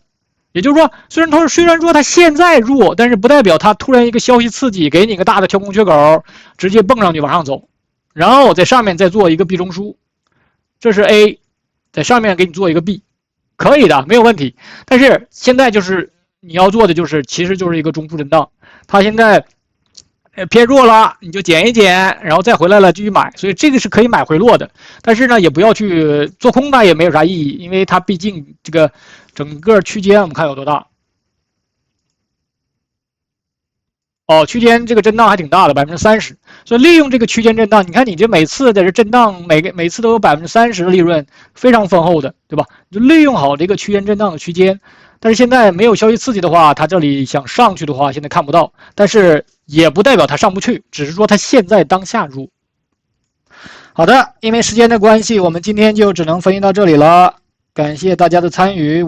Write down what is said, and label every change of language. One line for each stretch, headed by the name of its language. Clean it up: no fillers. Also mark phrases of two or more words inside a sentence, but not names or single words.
Chinese: 也就是說，雖然說它現在弱，但是不代表它突然一個消息刺激，給你一個大的跳空缺口，直接蹦上去往上走，然後在上面再做一個 B 中樞，這是 A， 在上面給你做一個 B， 可以的，沒有問題。但是現在就是你要做的就是，其實就是一個中樞震盪，它現在偏弱了，你就減一減，然後再回來了繼續買，所以這個是可以買回落的。但是呢，也不要去做空它，也沒有啥意義，因為它畢竟這個整個區間我們看有多大。哦，區間這個震盪還挺大的，30%。所以利用這個區間震盪，你看你這每次在這震盪，每次都有30%的利潤，非常豐厚的，對吧？就利用好這個區間震盪的区間。但是現在沒有消息刺激的話，它這裡想上去的話，現在看不到。但是也不代表它上不去，只是說它現在當下入。好的，因為時間的關係，我們今天就只能分析到這裡了。感謝大家的參與。